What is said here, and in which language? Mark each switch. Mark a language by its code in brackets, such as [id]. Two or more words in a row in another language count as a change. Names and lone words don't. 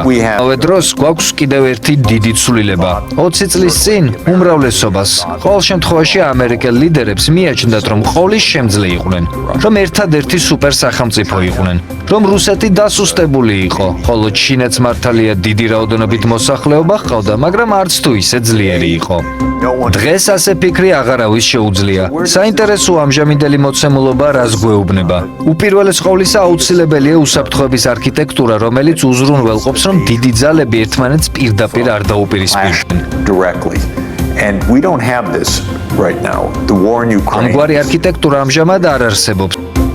[ka] ამავე დროს გვაქვს კიდევ ერთი დიდი ცვლილება. 20 წლის წინ უმრავლესობას, ყოველ შემთხვევაში ამერიკელ ლიდერებს მიაჩნდათ, რომ ყოლის შემძლე იყვნენ, რომ ერთადერთი სუპერ სახელმწიფო იყვნენ, რომ რუსეთი დასუსტებული იყო, ხოლო ჩინეთს მართალია დიდი რაოდენობით მოსახლეობა ჰყავდა, მაგრამ არც თუ ისე ძლიერი იყო. დღეს ასე ფიქრი აღარავის შეუძლია. საინტერესოა ამჟამინდელი მოცემულობა რას გვეუბნება. უპირველეს ყოვლისა აუცილებელია უსაფრთხოების არქიტექტურა, რომელიც უზრუნველყოფს, რომ დიდი ძალები ერთმანეთს პირდაპირ არ დაუპირისპირდნენ. [en] And we don't have this right now. The war in Ukraine. [ka] ამგვარი არქიტექტურა ამჟამად არ არსებობს.